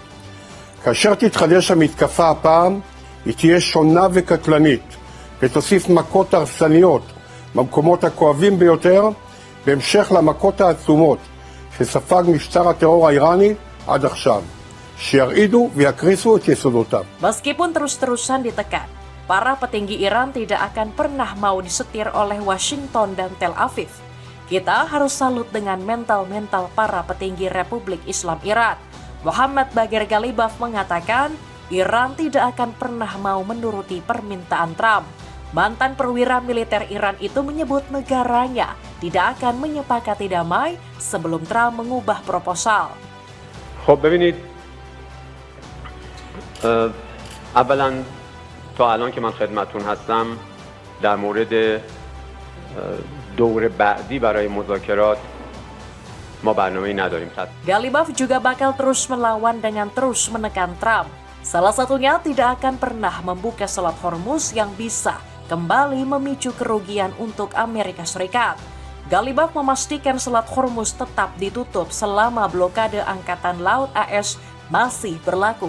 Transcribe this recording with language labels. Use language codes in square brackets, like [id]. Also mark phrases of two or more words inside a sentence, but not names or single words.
[he] כאשר תתחדש המתקפה הפעם, היא תהיה שונה וקטלנית, ותוסיף מכות הרסניות במקומות הכואבים ביותר, בהמשך למכות העצומות שספג משטר הטרור האיראני עד עכשיו, שירעידו ויקריסו את יסודותיו. [id] Meskipun terus-terusan ditekan, para petinggi Iran tidak akan pernah mau disetir oleh Washington dan Tel Aviv. Kita harus salut dengan mental-mental para petinggi Republik Islam Iran. Muhammad Bagher Ghalibaf mengatakan, Iran tidak akan pernah mau menuruti permintaan Trump. Mantan perwira militer Iran itu menyebut negaranya tidak akan menyepakati damai sebelum Trump mengubah proposal. [fa] خب ببینید اولا تا الان که من خدمتون هستم در مورد دور بعدی برای مذاکرات ما برنامه‌ای نداریم. [id] Ghalibaf juga bakal terus melawan dengan terus menekan Trump. Salah satunya tidak akan pernah membuka Selat Hormuz yang bisa kembali memicu kerugian untuk Amerika Serikat. Ghalibaf memastikan Selat Hormuz tetap ditutup selama blokade Angkatan Laut AS masih berlaku.